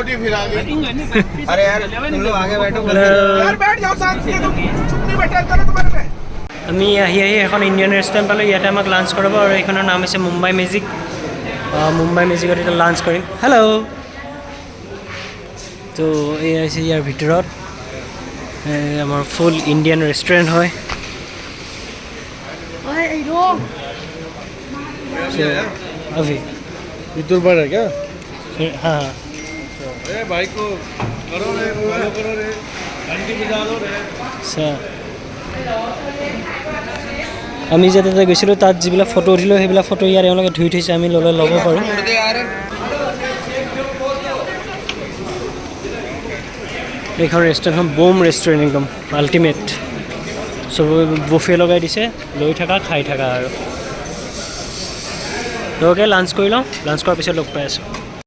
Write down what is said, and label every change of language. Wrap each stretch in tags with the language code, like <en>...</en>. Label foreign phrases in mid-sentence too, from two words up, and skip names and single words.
<as>আমি আহি এখন ইণ্ডিয়ান ৰেষ্টুৰেণ্ট পালোঁ ইয়াতে আমাক লাঞ্চ কৰাব আৰু এইখনৰ নাম হৈছে মুম্বাই মেজিক মুম্বাই মেজিকত এতিয়া লাঞ্চ কৰিম হেল্ল' তো এই হৈছে ইয়াৰ ভিতৰত আমাৰ ফুল ইণ্ডিয়ান ৰেষ্টুৰেণ্ট হয় अभी</as> <hi>इधर बढ़ रहा क्या हाँ हाँ अरे भाई को करो रे फॉलो करो रे घंटी बजा दो रे</hi> <as>আচ্ছা আমি যাতে গৈছিলোঁ তাত যিবিলাক ফটো উঠিলোঁ সেইবিলাক ফটো ইয়াৰ এওঁলোকে ধুই থৈছে আমি ল'ব পাৰোঁ এইখন ৰেষ্টুৰেণ্টখন বুম ৰেষ্টুৰেণ্ট একদম আল্টিমেট চব বুফে লগাই দিছে লৈ থাকা খাই থাকা আৰু লগকে লাঞ্চ কৰি লওঁ লাঞ্চ কৰাৰ পিছত লগ পাই আছোঁ</as>